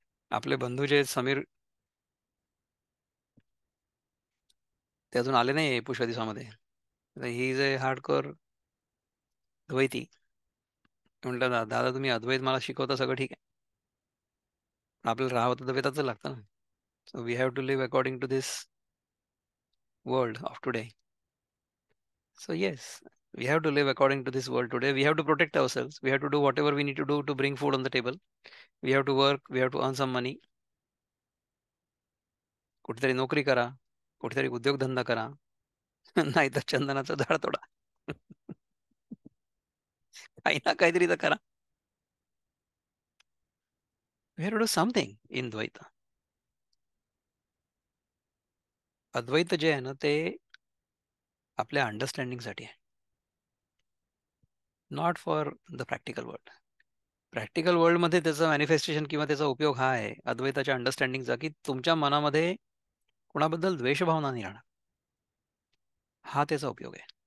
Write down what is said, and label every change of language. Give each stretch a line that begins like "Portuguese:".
Marathi: आपले बंधू जे आहेत, समीर, ते अजून आले नाही पुष्कळ दिवसामध्ये.
English: He is a hardcore द्वैती.
Marathi: म्हटलं, दादा तुम्ही अद्वैत मला शिकवता सगळं ठीक आहे, पण आपल्याला राहावं तर वेदाचं लागतं ना.
English: So we have to live according to this world of today. So yes, we have to live according to this world today. We have to protect ourselves. We have to do whatever we need to do to bring food on the table. We have to work. We have to earn some money.
Marathi: कुठेतरी नोकरी करा, कुठेतरी उद्योगधंदा करा, नाहीतर चंदनाचं झाड तोडा. काही ना काहीतरी तर करा.
English: We have to do something in Dvaita.
Marathi: अद्वैत जे आहे ना ते आपल्या अंडरस्टँडिंगसाठी आहे,
English: Not for the practical world.
Marathi: Practical वर्ल्डमध्ये त्याचं मॅनिफेस्टेशन किंवा त्याचा उपयोग हा आहे अद्वैताच्या अंडरस्टँडिंगचा, की तुमच्या मनामध्ये कोणाबद्दल द्वेषभावना नाही राहणार. हा त्याचा उपयोग आहे.